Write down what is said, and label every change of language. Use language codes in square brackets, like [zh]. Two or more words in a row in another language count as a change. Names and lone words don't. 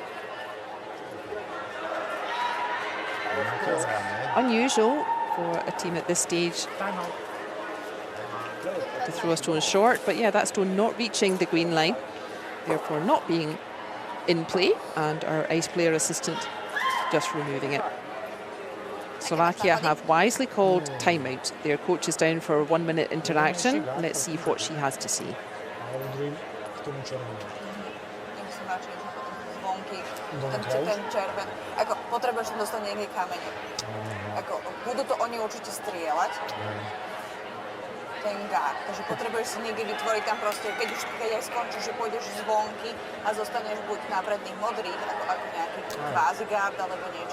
[en] It's unusual for a team at this stage to throw a stone short, but yeah, that stone not reaching the green line, therefore not being in play, and our ice player assistant just removing it. Slovakia have wisely called timeout. Their coach is down for a 1-minute interaction. Let's see what she has to say. [sk] Ten červen. Ako potrebuješ tam dostať niekde kamene. Ako budú to oni určite strieľať. Ten gard. Takže potrebuješ si niekde vytvoriť tam proste, keď aj skončíš, že pôjdeš zvonky a zostaneš buď na predných modrých, ako nejaký kvázi gard alebo niečo.